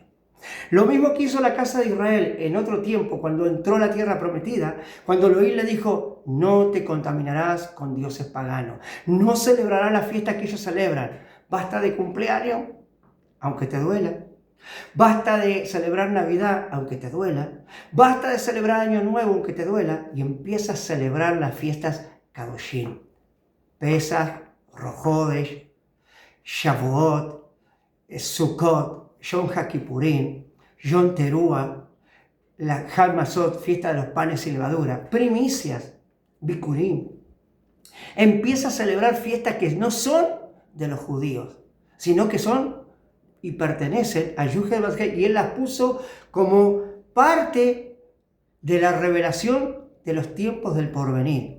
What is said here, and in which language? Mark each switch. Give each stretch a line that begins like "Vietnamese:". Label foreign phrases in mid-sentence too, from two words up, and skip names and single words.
Spanish: Lo mismo que hizo la casa de Israel en otro tiempo, cuando entró a la tierra prometida, cuando Elohim le dijo, no te contaminarás con dioses paganos, no celebrarás las fiestas que ellos celebran, basta de cumpleaños, aunque te duela, Basta de celebrar Navidad aunque te duela. Basta de celebrar Año Nuevo aunque te duela. Y empieza a celebrar las fiestas Kadoshim. Pesach, Rosh Hodesh, Shavuot, Sukkot, Yom HaKippurim, Yom Teruah, la
Hebrew: חג מצות,
Spanish: fiesta de los panes y levadura, primicias, Bikurim. Empieza a celebrar fiestas que no son de los judíos, sino que son y pertenecen a Yuhel Bashai, y él las puso como parte de la revelación de los tiempos del porvenir.